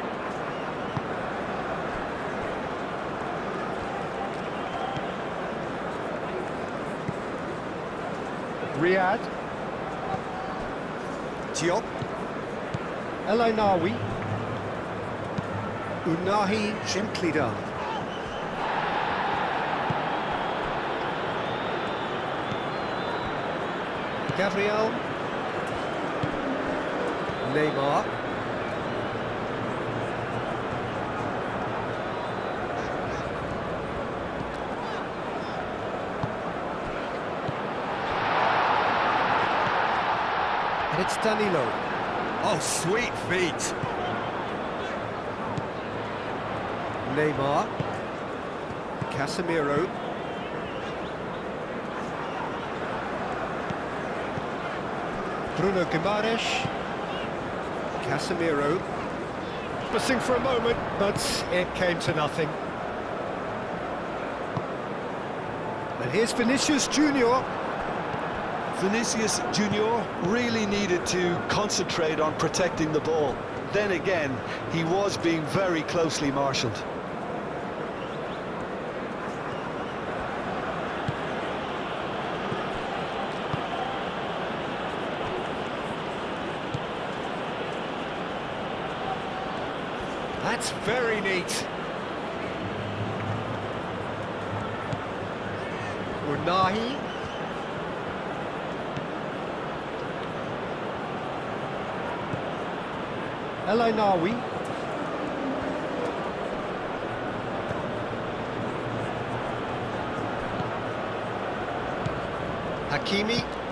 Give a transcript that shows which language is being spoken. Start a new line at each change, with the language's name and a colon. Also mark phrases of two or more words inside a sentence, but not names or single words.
English: Riyad. Diop. El Ainawi. Unahi, gently done. Gabriel. Neymar. And it's Danilo. Oh, sweet feet. Neymar. Casemiro. Bruno Guimaraes. Casemiro. Missing for a moment, but it came to nothing. And here's Vinicius Junior. Vinicius Junior really needed to concentrate on protecting the ball. Then again, he was being very closely marshalled. That's very neat. Unahi. El Ainawi. Hakimi.